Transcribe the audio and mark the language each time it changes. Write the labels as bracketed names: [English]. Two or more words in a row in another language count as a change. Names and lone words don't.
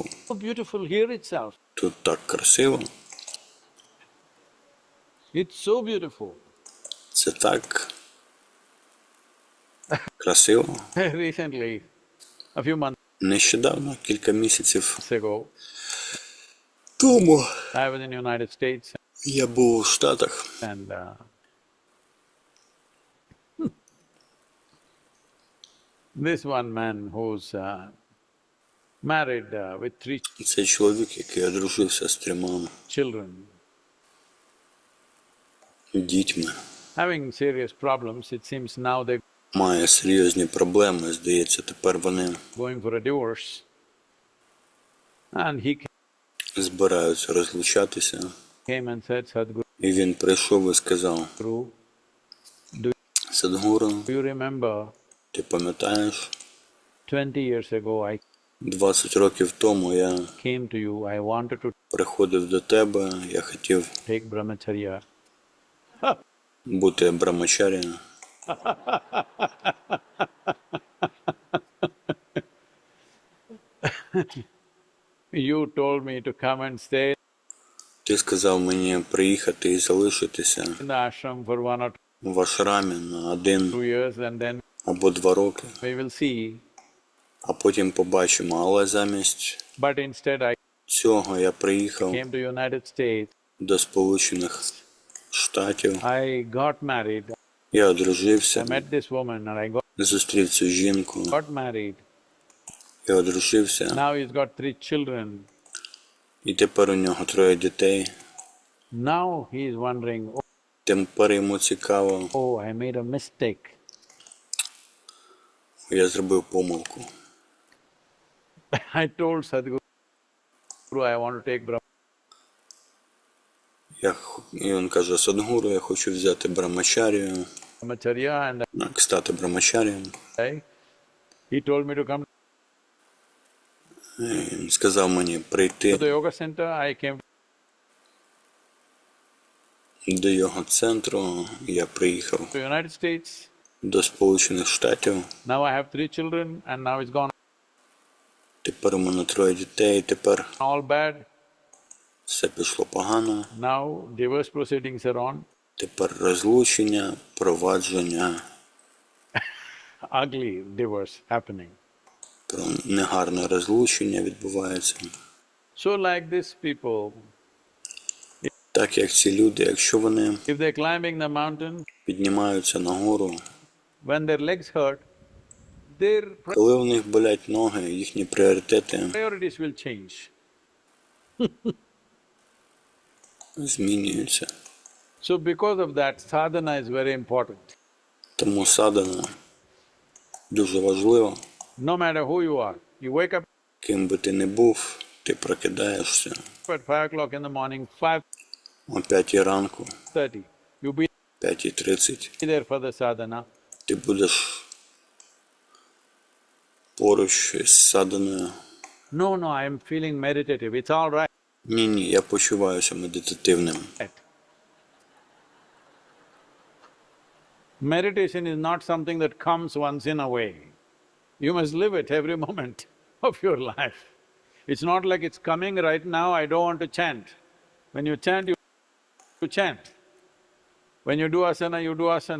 [English] beautiful here itself. [Ukrainian] Тут так красиво, [English] It's so beautiful. [Ukrainian] це так красиво. [English] Recently, a few months [Ukrainian] Нещодавно, кілька місяців [English] ago, [Ukrainian] тому, [English] I was in the United States [Ukrainian] я був у Штатах. [English] and this one man who's married with 3 [Ukrainian] Це чоловік, який одружився з 3 [English] children, [Ukrainian] дітьми, [English] having serious problems. It seems now they're [Ukrainian] має серйозні проблеми, здається, тепер вони [English] going for a divorce. And he [Ukrainian] збираються розлучатися. [English] came and said, Sadhguru, [Ukrainian] І він прийшов і сказав, Садхгуру, [English] You remember, [Ukrainian] ти пам'ятаєш, [English] 20 years ago I [Ukrainian] 20 років тому я [English] came to you, I wanted to [Ukrainian] приходив до тебе, я хотів [English] take brahmacharya. [Ukrainian] бути брамачарією. [English] You told me to come and stay [Ukrainian] Ти сказав мені приїхати і залишитися [English] in the ashram for 1 or [Ukrainian] в ашрамі на 1 [English] 2 years and then [Ukrainian] або 2 роки, [English] we will see. [Ukrainian] а потім побачимо. Але замість [English] But instead I [Ukrainian] цього я приїхав [English] came to United States. [Ukrainian] до Сполучених Штатів. [English] I got married. [Ukrainian] Я [English] I [Ukrainian] одружився, [English] met this woman and I [Ukrainian] зустрів цю жінку [English] got married. [Ukrainian] і одружився. [English] Now he's got 3 children. [Ukrainian] І тепер у нього 3 дітей. [English] Now he is wondering, [Ukrainian] Тепер йому цікаво, [English] oh, I made a mistake. [Ukrainian] я зробив помилку. [English] I told Sadhguru, I want to take [Ukrainian] І він каже, Садхгуру, я хочу взяти брамачарію, [English] brahmacharya and [Ukrainian] стати брамачарієм. [English] he told me to come [Ukrainian] І він сказав мені [English] to [Ukrainian] прийти [English] the yoga center. I came [Ukrainian] до його центру. Я приїхав [English] to United States. [Ukrainian] до Сполучених Штатів. [English] Now I have 3 children and now it's gone [Ukrainian] Тепер у мене 3 дітей, тепер [English] all bad. [Ukrainian] все пішло погано. [English] Now divorce proceedings are on. [Ukrainian] Тепер розлучення, провадження, [English] Ugly divorce happening. [Ukrainian] про негарне розлучення відбувається. [English] So like these people, [Ukrainian] Так як ці люди, якщо вони [English] if they're climbing the mountain, [Ukrainian] піднімаються нагору, [English] when their legs hurt, their [Ukrainian] коли у них болять ноги, їхні пріоритети [English] priorities will change. [Ukrainian] змінюються. [English] So because of that, sadhana is very important. [Ukrainian] Тому садхана дуже важлива. [English] No matter who you are, you wake up [Ukrainian] Ким би ти не був, ти прокидаєшся [English] at 5 o'clock in the morning, 5:30, [Ukrainian] о 5 ранку, [English] you be [Ukrainian] 5:30, [English] there for the sadhana. [Ukrainian] ти будеш поруч із садханою. [English] No, no, I am feeling meditative, it's all right. [Ukrainian] Ні, я почуваюся медитативним. [English] Meditation is not something that comes once in a way. You must live it every moment of your life. It's not like it's coming right now, I don't want to chant. When you chant, you chant. When you do asana, you do asana.